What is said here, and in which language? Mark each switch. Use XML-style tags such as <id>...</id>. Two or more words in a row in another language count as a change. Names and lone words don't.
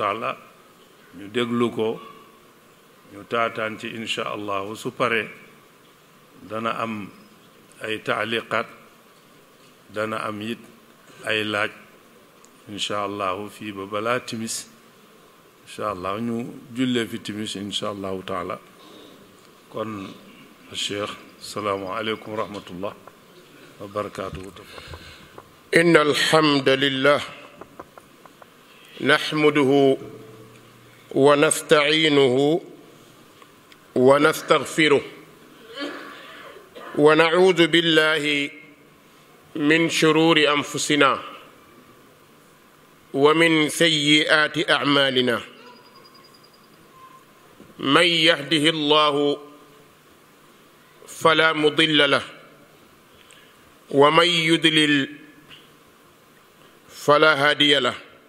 <wo>taala ñu déglu ko ñu taataan ci</wo> <ar>إن شاء الله</ar> <wo>su pare dana am ay taaliqaat dana am it ay laaj</wo> <ar>إن شاء الله</ar> <wo>fii ba balaa timis</wo> <ar>إن شاء الله</ar> <wo>ñu jullee fi timis</wo> <ar>إن شاء الله تعالى</ar> <wo>kon cheikh</wo> <ar>السلام عليكم ورحمة الله وبركاته إن الحمد لله نحمده ونستعينه ونستغفره ونعوذ بالله من شرور أنفسنا ومن سيئات أعمالنا من يهده الله فلا مضل له ومن يضلل فلا هادي له</ar>